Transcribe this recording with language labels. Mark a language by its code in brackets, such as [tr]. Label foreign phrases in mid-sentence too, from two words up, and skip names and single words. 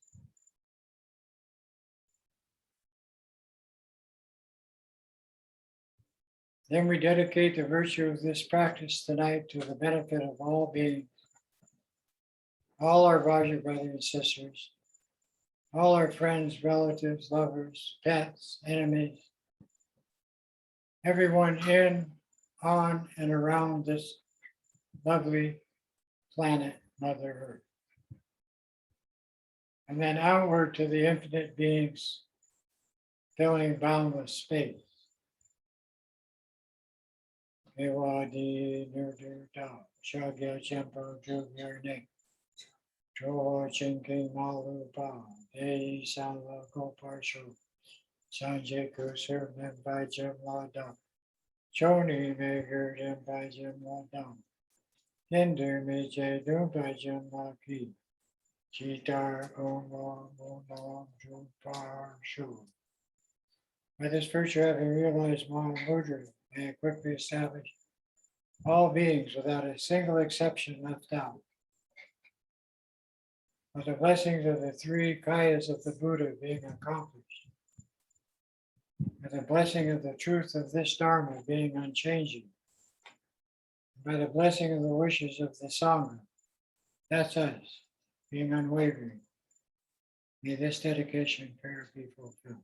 [en] Then we dedicate the virtue of this practice tonight to the benefit of all beings, all our Vajra brothers and sisters, all our friends, relatives, lovers, pets, enemies, everyone in, on, and around this lovely planet, Mother Earth. And then outward to the infinite beings filling boundless space. Ewadi nurdur da, shagya champa jugyer nek, choho chinking malu pa, dei sanla goparsho, sanje kusur membai jim la da, choni megur jimbai jim la da, hindu me je dumbai jim la ki, chitar oma mona jupar shu. By this virtue, having realized Mahamudra, may I quickly establish all beings without a single exception left out. With the blessings of the three kayas of the Buddha being accomplished, with the blessing of the truth of this Dharma being unchanging, by the blessing of the wishes of the Sangha, that's us, being unwavering, may this dedication prayer be fulfilled.